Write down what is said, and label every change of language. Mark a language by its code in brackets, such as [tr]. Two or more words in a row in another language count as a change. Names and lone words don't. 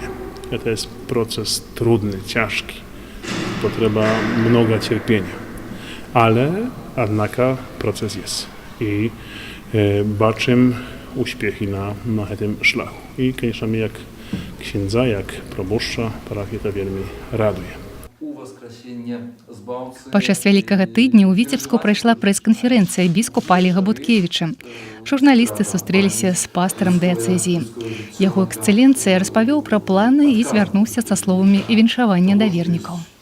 [ru] Это есть процесс трудный, тяжкий. Потребует много терпения. Ale, однако, процесс есть. И бачим успехи на этом шляху. И, конечно, мне, как [pl] księdza, jak proboszcza, [ru] парафія это вельми радует. [be] Падчас вялікага тыдня ў Віцебску прайшла прэс-канферэнцыя біскупа Олега Буткевіча. Журналісты сустрэліся з пастарам дыяцэзіі. Яго эксцэленцыя распавёў пра планы і звярнуўся са словамі і віншавання да вернікаў.